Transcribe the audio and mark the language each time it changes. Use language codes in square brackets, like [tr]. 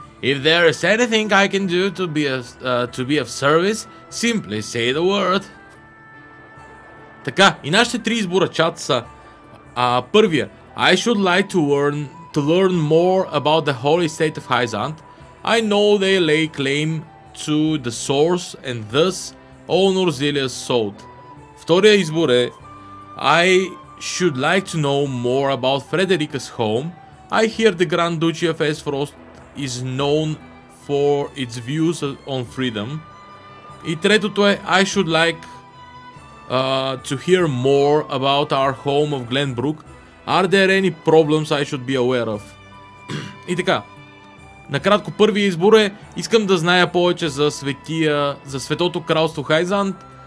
[en] If there is anything I can do to be of service, simply say the word. [bg] Така, и нашите три избора чат са първия. [en] I should like to learn more about the holy state of Hyzant. I know they lay claim to the source and thus honor Zelia's sword. [bg] Втория избор е [en] I should like to know more about Frederica's home. I hear the Grand Duchy of Esfrost is known for its views on freedom. [bg] И третото е [en] I should like to hear more about our home of Glenbrook. Are there any problems I should be aware of? [bg] И така. Накратко, първият избор е искам да зная повече за Светото кралство Хайзант.